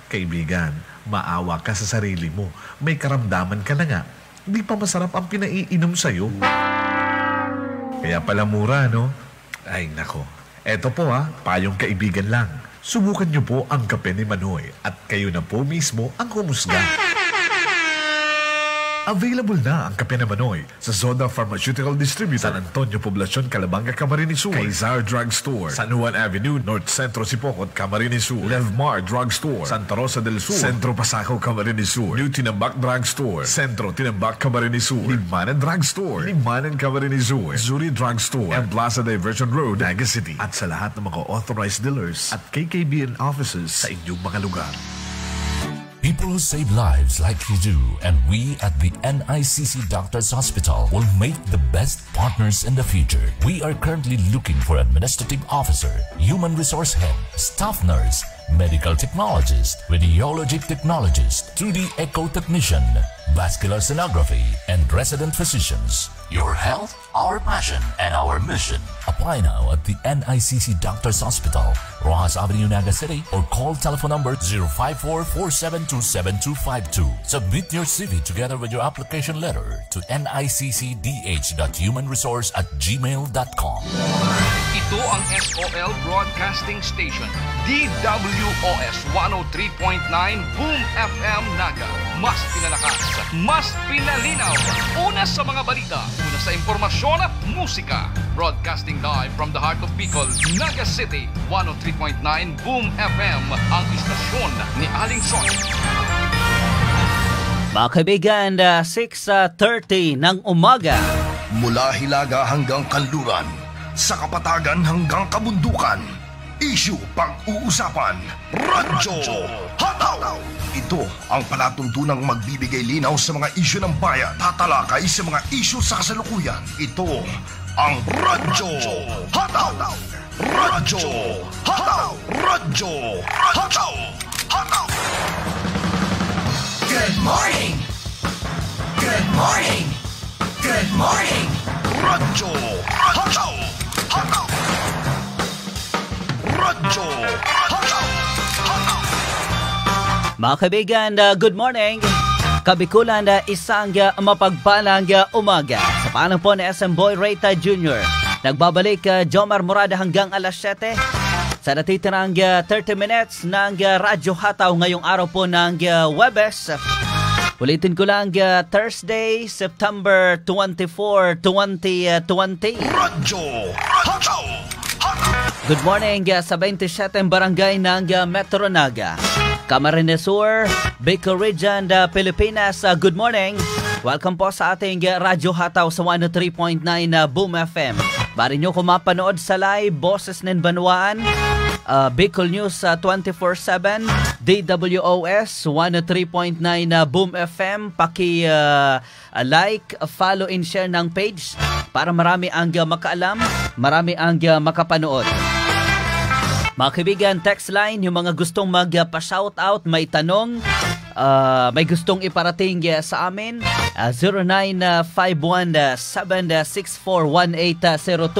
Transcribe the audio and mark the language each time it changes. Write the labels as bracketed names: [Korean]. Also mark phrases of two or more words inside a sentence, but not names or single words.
[Filipino] Kaibigan, maawa ka sa sarili mo. May karamdaman ka na nga. Di pa masarap ang pinaiinom sa'yo. Kaya pala mura, no? Ay, nako. Eto po payong kaibigan lang. Subukan niyo po ang kape ni Manoy at kayo na po mismo ang humusga. Available na ang kape ni Manoy sa Zoda Pharmaceutical Distributor, San Antonio, Poblacion, Calabanga, Camarines Sur, Kaizar Drug Store, San Juan Avenue, North Centro Sipocot, Camarines Sur, Levmar Drug Store, Santa Rosa del Sur, Centro Pasaco, Camarines Sur, New Tinambak Drug Store, Centro Tinambak, Camarines Sur, Limanan Drug Store, Limanan, Camarines Sur, Zuri Drug Store, and Plaza Diversion Road, Naga City. At sa lahat ng mga [English] authorized dealers [Filipino] at KKBN offices sa inyong mga lugar. [English] People who save lives like you do, and we at the NICC Doctors Hospital will make the best partners in the future. We are currently looking for administrative officer, human resource head, staff nurse, medical technologist, radiology technologist, 2D echo technician, vascular sonography, and resident physicians. Your health, our passion, and our mission. Apply now at the NICC Doctors Hospital, Rojas Avenue, Naga City, or call telephone number 054-472-7252. Submit your CV together with your application letter to niccdh.humanresource@gmail.com. [Filipino] Ito ang SOL Broadcasting Station, DWOS 103.9 Boom FM Naga. Mas pinalakas, mas pinalinaw. Una sa mga balita, una sa impormasyon at musika. [English] Broadcasting live from the heart of Bicol, Naga City, 103.9 Boom FM, [Filipino] ang istasyon ni Aling Son. Mga kaibigan, 6:30 ng umaga. Mula Hilaga hanggang Kanluran, sa Kapatagan hanggang Kabundukan, issue pag-uusapan, Radyo Hataw! Ito ang palatuntunang magbibigay linaw sa mga issue ng bayan, tatalakay sa mga issue sa kasalukuyan. Ito ang Radyo Hataw! Radyo Hataw! Radyo Hataw! Hataw! [English] Good morning! Good morning! Good morning! [Filipino] Radyo Hataw! Hataw! Radyo Hataw! Hataw! Mga kaibigan, [English] good morning. [Filipino] Kabikulan, isang mapagpalang umaga. Sa panang po ni SM Boy Reyta Jr. Nagbabalik Jomar Morada hanggang alas 7. Sa natitirang 30 minutes ng Radyo Hataw ngayong araw po ng Webes. Ulitin ko lang, Thursday, September 24, 2020. Radyo Hataw! [English] Good morning [Filipino] sa 27 barangay ng Metro Naga, Camarines Sur, Bicol Region, Pilipinas. [English] Good morning. [Filipino] Welcome po sa ating Radyo Hataw sa 103.9 Boom FM. Bari nyo kung mapanood sa live, Boses ng Banwaan, Bicol News 24/7, DWOS 103.9 Boom FM. [English] Like, follow and share [Filipino] ng page para marami ang makaalam, marami ang makapanood. Mga kaibigan, [English] text line, [Filipino] yung mga gustong magpa-shoutout, may tanong, may gustong iparating sa amin, 0951-764-1802.